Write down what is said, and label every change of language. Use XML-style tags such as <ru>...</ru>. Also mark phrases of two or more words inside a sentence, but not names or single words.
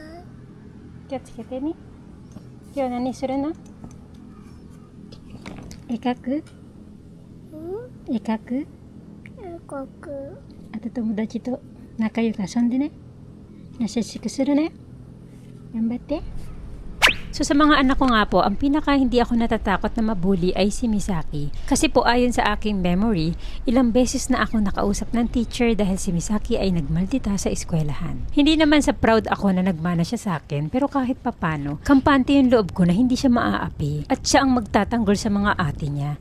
<ja>気をつけてね。今日何するの？絵描く？絵描く？あと友達と仲良く遊んでね。優しくするね。</ja> <tl>頑張って。So sa mga anak ko nga po, ang pinaka hindi ako natatakot na mabully ay si Misaki. Kasi po ayon sa aking memory, ilang beses na ako nakausap ng teacher dahil si Misaki ay nagmaldita sa eskwelahan. Hindi naman sa proud ako na nagmana siya sa akin, pero kahit papano, kampante yung loob ko na hindi siya maaapi at siya ang magtatanggol sa mga ate niya.</tl>